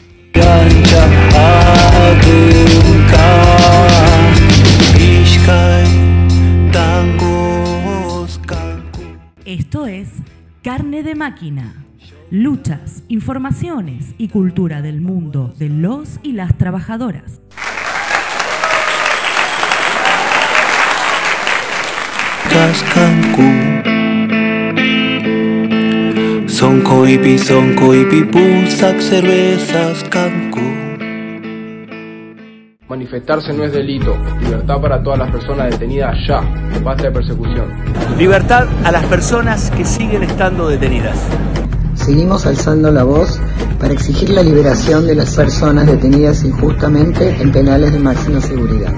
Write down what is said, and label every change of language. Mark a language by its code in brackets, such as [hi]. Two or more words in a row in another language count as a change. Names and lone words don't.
[es] Esto es Carne de Máquina. Luchas, informaciones y cultura del mundo de los y las trabajadoras. [qu] Sonko ipi pusak cervezas kanku. [es] Manifestarse no es delito. Libertad para todas las personas detenidas ya. Basta de persecución. Libertad a las personas que siguen estando detenidas. Seguimos alzando la voz para exigir la liberación de las personas detenidas injustamente en penales de máxima seguridad.